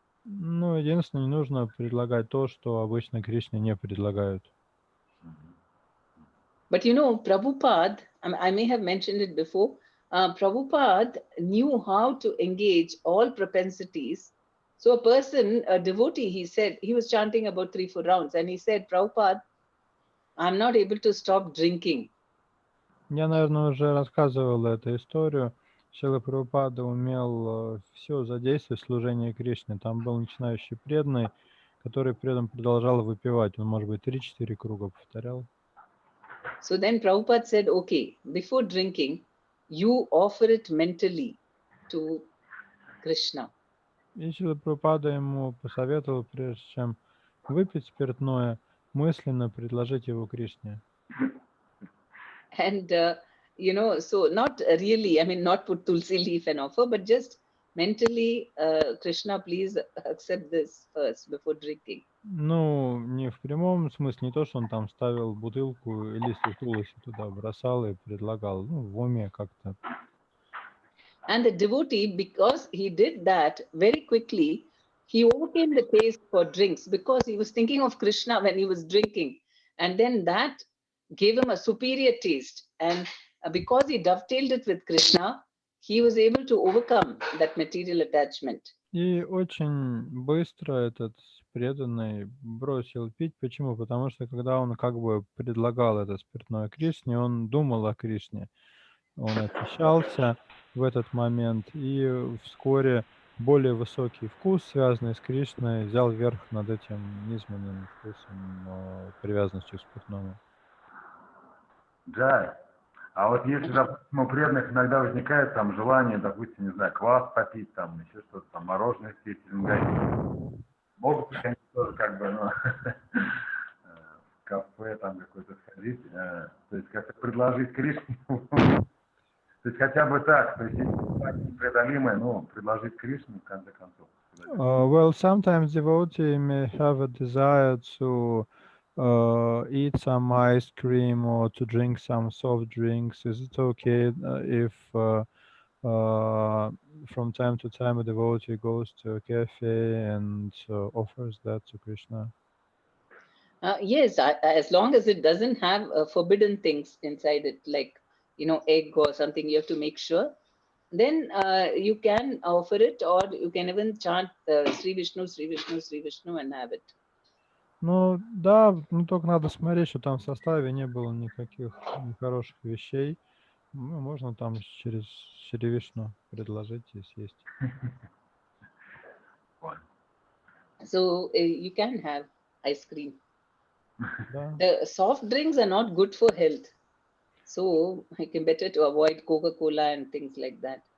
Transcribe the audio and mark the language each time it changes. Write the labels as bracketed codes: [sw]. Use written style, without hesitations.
[ru] Ну, единственное, не нужно предлагать то, что обычно Кришне не предлагают. [en] But you know, Prabhupada, I may have mentioned it before, Prabhupada knew how to engage all propensities. So a person, a devotee, he said, he was chanting about 3-4 rounds, and he said, Prabhupada, I'm not able to stop drinking. [ru] Я, наверное, уже рассказывал эту историю. Шрила Прабхупада умел все задействовать в служении Кришне. Там был начинающий преданный, который при этом продолжал выпивать. Он, может быть, 3-4 круга повторял. [en] So then Prabhupada said, okay, before drinking, you offer it mentally to Krishna. [ru] И Шрила Прабхупада ему посоветовал, прежде чем выпить спиртное, мысленно предложить его Кришне. [en] And, you know, so not really, I mean, not put tulsi leaf and offer, but just mentally, Krishna, please accept this first before drinking. [ru] Ну, не в прямом смысле, не то, что он там ставил бутылку и листьев тулоси туда бросал и предлагал, ну, в уме как-то. [en] And the devotee, because he did that very quickly, he overcame the taste for drinks because he was thinking of Krishna when he was drinking. And then that gave him a superior taste. And because he dovetailed it with Krishna, he was able to overcome that material attachment. [ru] И очень быстро этот преданный бросил пить. Почему? Потому что когда он как бы предлагал это спиртное Кришне, он думал о Кришне. Он очищался в этот момент, и вскоре более высокий вкус, связанный с Кришной, взял верх над этим низменным вкусом, привязанностью к спиртному. Да. А вот если, допустим, у преданных иногда возникает там желание, допустим, не знаю, квас попить, там еще что-то, там мороженое съесть или магазин, могут ли они тоже как бы, ну, в кафе там какой-то сходить, то есть как-то предложить Кришне, то есть хотя бы так, то есть непреодолимое, ну, предложить Кришне в конце концов. [en] Well, sometimes devotee may have a desire to eat some ice cream or to drink some soft drinks. Is it okay if from time to time a devotee goes to a cafe and offers that to Krishna? Yes, as long as it doesn't have forbidden things inside it, like, you know, egg or something, you have to make sure. Then you can offer it, or you can even chant Sri Vishnu, Sri Vishnu, Sri Vishnu and have it. [ru] Ну да, ну только надо смотреть, что там в составе не было никаких нехороших вещей. Ну, можно там через Шри Вишну предложить и съесть. [en] So you can have ice cream. [ru] Да. [en] The soft drinks are not good for health. So it can better to avoid Coca-Cola and things like that.